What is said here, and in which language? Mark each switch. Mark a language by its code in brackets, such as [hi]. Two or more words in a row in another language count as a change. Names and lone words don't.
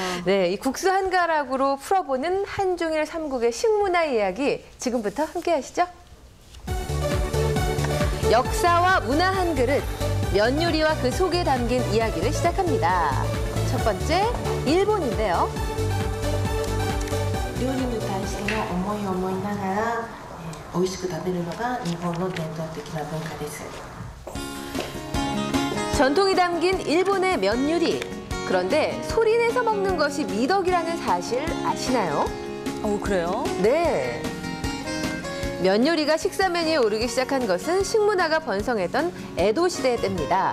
[ko] 네, 이 국수 한 가락으로 풀어보는 한중일 삼국의 식문화 이야기 지금부터 함께 하시죠. 역사와 문화 한 그릇, 면 요리와 그 속에 담긴 이야기를 시작합니다. 첫 번째, 일본인데요. [ja] 料理に対しての思いを思いながら美味しく食べるのが日本の伝統的な文化です。 [ko] 전통이 담긴 일본의 면 요리. 그런데 소리내서 먹는 것이 미덕이라는 사실 아시나요? 그래요? 네. 면 요리가 식사 메뉴에 오르기 시작한 것은 식문화가 번성했던 에도 시대 때입니다.